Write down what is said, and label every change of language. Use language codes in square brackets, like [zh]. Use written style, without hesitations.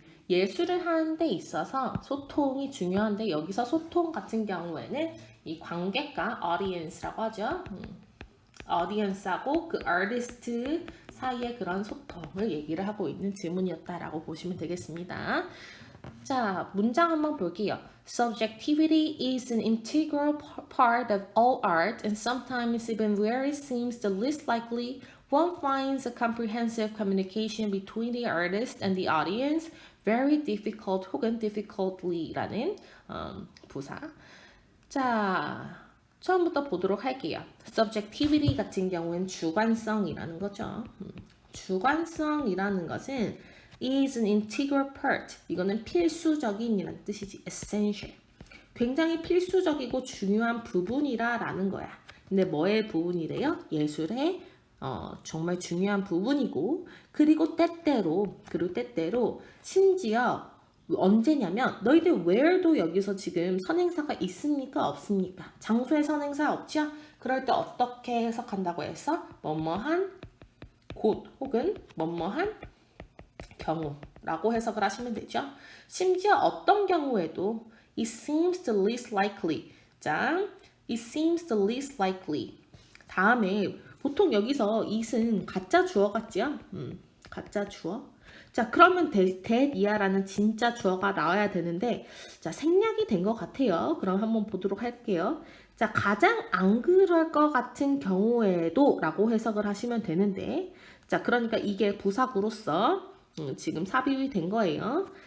[ko] 예술을 하는 데 있어서 소통이 중요한데 여기서 소통 같은 경우에는 이 관객과 audience라고 하죠. audience하고 그 artist 사이의 그런 소통을 얘기를 하고 있는 질문이었다라고 보시면 되겠습니다. 자, 문장 한번 볼게요. [en] Subjectivity is an integral part of all art and sometimes even where it seems the least likely, one finds a comprehensive communication between the artist and the audience very difficult 혹은 difficultly라는 [ko] 부사. 자, 처음부터 보도록 할게요. Subjectivity 같은 경우는 주관성이라는 거죠. 주관성이라는 것은 [en] is an integral part. [ko] 이거는 필수적인이라는 뜻이지. [en] essential. [ko] 굉장히 필수적이고 중요한 부분이라라는 거야. 근데 뭐의 부분이래요? 예술의 정말 중요한 부분이고 그리고 때때로 심지어 언제냐면 너희들 where도 여기서 지금 선행사가 있습니까? 없습니까? 장소에 선행사 없죠? 그럴 때 어떻게 해석한다고 해서 뭐뭐한 곳 혹은 뭐뭐한 경우라고 해석을 하시면 되죠. 심지어 어떤 경우에도 [en] it seems the least likely. 자, it seems the least likely. [ko] 다음에 보통 여기서 it은 가짜 주어 같지요? 가짜 주어. 자, 그러면 that이야라는 진짜 주어가 나와야 되는데 자, 생략이 된 것 같아요. 그럼 한번 보도록 할게요. 자, 가장 안 그럴 것 같은 경우에도 라고 해석을 하시면 되는데 자, 그러니까 이게 부사구로서 지금 삽입이 된 거예요.